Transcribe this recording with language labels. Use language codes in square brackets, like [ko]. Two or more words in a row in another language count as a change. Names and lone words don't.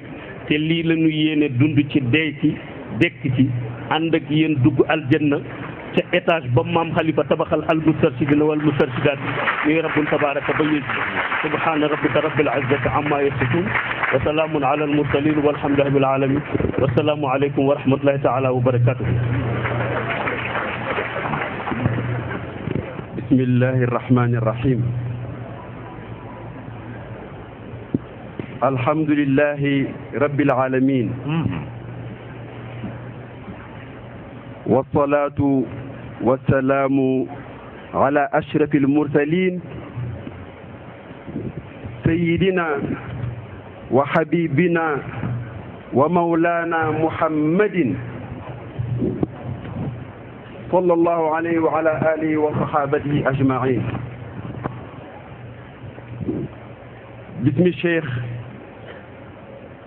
[wo] te lii la ñu yéene dund ci dee ci dekk ci ànd ak yéen dugg aljanna ca étage ba maam xalifa tabaxal [ar] المسترشدين والمسترشدات ñuy ربٌّ تبارك [wo] ba yéeg [ar] سبحان ربك رب العزة عما يصفون وسلام على المرسلين والحمد لله رب العالمين والسلام عليكم ورحمة الله تعالى وبركاته بسم الله الرحمن الرحيم الحمد لله رب العالمين والصلاة والسلام على أشرف المرسلين سيدنا وحبيبنا ومولانا محمد صلى الله عليه وعلى آله وصحابته أجمعين باسم الشيخ